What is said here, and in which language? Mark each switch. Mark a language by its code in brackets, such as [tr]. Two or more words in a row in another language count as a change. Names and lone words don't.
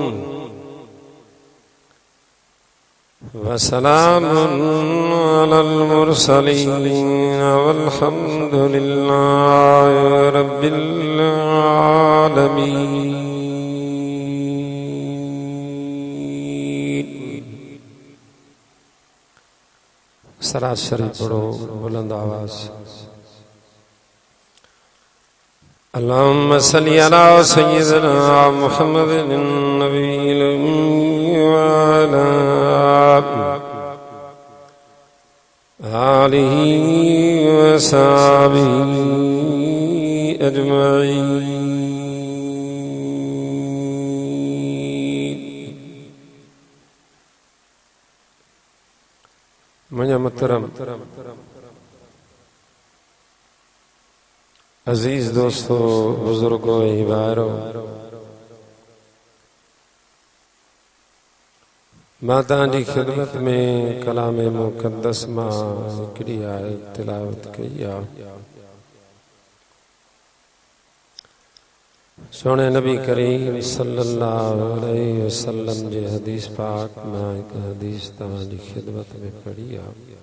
[ar] وسلام على المرسلين والحمد لله رب العالمين. [ur] سراسری پڑھو بلند آواز. [ar] اللهم صل على سيدنا محمد النبي الأمي وعلى آله وصحبه أجمعين. [sd] मुझे मुहतरम अजीज दोस्तों बुजुर्गों हिबारों माता जी खिदमत में कलाम मुक़द्दस मां हिकिड़ी आयत तिलावत कई आहे। सोने नबी करीम [ar] صلى الله عليه وسلم [sd] जे हदीस पाक मां हिक हदीस तव्हां जी खिदमत में पढ़ी आहे।